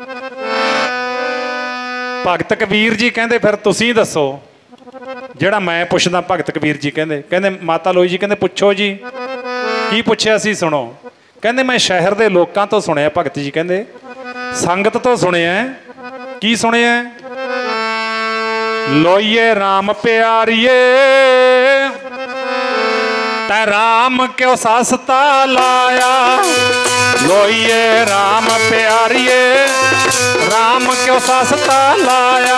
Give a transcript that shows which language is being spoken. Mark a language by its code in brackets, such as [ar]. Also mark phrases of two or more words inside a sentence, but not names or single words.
[pa] ਭਗਤ ਕਬੀਰ ਜੀ ਕਹਿੰਦੇ ਫਿਰ ਤੁਸੀਂ ਦੱਸੋ ਜਿਹੜਾ ਮੈਂ ਪੁੱਛਦਾ। ਭਗਤ ਕਬੀਰ ਜੀ ਕਹਿੰਦੇ ਕਹਿੰਦੇ ਮਾਤਾ ਲੋਈ ਜੀ ਕਹਿੰਦੇ ਪੁੱਛੋ ਜੀ ਕੀ ਪੁੱਛਿਆ ਸੀ ਸੁਣੋ। ਕਹਿੰਦੇ ਮੈਂ ਸ਼ਹਿਰ ਦੇ ਲੋਕਾਂ ਤੋ ਸੁਣਿਆ। ਭਗਤ ਜੀ ਕਹਿੰਦੇ ਸੰਗਤ ਤੋ ਸੁਣਿਆ। ਕੀ ਸੁਣਿਆ। ਲੋਈਏ ਰਾਮ ਪਿਆਰੀਏ ਤੈ ਰਾਮ ਕਿਉਂ ਸਸਤਾ ਲਾਇਆ। ਲੋਈਏ ਰਾਮ ਪਿਆਰੀਏ ਰਾਮ ਕਿਉਂ ਸਸਤਾ ਲਾਇਆ।